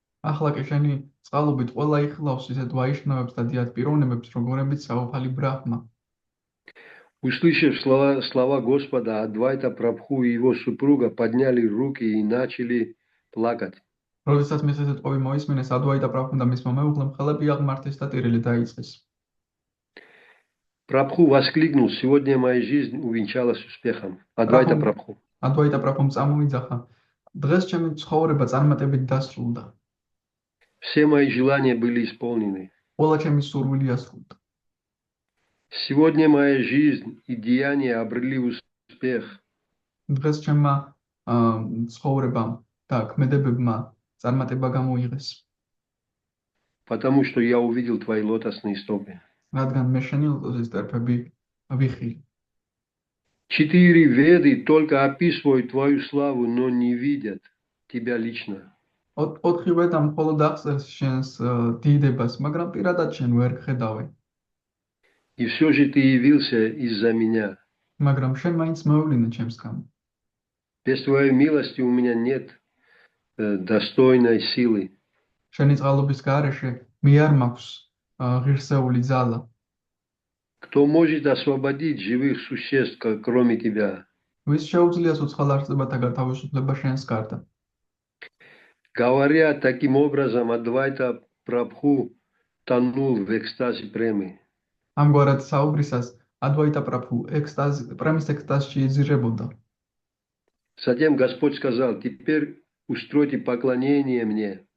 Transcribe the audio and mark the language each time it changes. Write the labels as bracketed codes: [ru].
[ka] ახლა კი შენი წყალობით ყველა იხილავს ისეთ ვაიშნავებს და დიად პიროვნებებს, როგორებიც საუფალი ბრაჰმა. [ru] Услышав слова Господа, Адвайта Прабху и его супруга подняли руки и начали плакать. [ka] როდესაც მის ესეთ ყოფი მოისმინეს, ადვაიტა პრაბჰუმ და მის მომეუღლემ ხელები აღმართეს და ტირილი დაიწყეს. [ru] Прабху воскликнул: сегодня моя жизнь увенчалась успехом. Адвайта Прабху. [ka] ადვაიტა პრაბჰუმ წამოიძახა: დღეს ჩემი ცხოვრება წარმატებით დასრულდა. [ru] Все мои желания были исполнены. [ka] ყველა ჩემი სურვილი ასრულდა. [ru] Сегодня моя жизнь и деяния обрели успех. [ka] დღეს ჩემმა ცხოვრებამ და ქმედებებმა წარმატება გამოიღეს. [ru] Потому что я увидел твои лотосные стопы. [ka] რადგან მე შენი ლოტოსის წერფები ვიხილე. [ru] 4 веды только описывают твою славу, но не видят тебя лично. [ka] 4 ვედა მხოლოდ აღწერს შენს დიდებას, მაგრამ პირადად შენ ვერ ხედავენ. [ru] И все же ты явился из-за меня. [ka] მაგრამ შენ მაინც მოვლინე ჩემს გამო. [ru] Без твоей милости у меня нет достойной силы. [ka] შენი წყალობის გარეშე მე არ მაქვს ღირსეული ძალა. [ru] Кто может освободить живых существ, кроме тебя? [ka] ვის შეუძლია ცოცხალ არსებათა გათავისუფლება შენს გარდა? [ru] Говоря таким образом, Адвайта Прабху тонул в экстазе премы. [ka] ამგვარად საუბრისას ადვაიტა პრაბჰუ პრემის ექსტაზში იზრდებოდა. [ru] Затем Господь сказал: теперь устройте поклонение мне.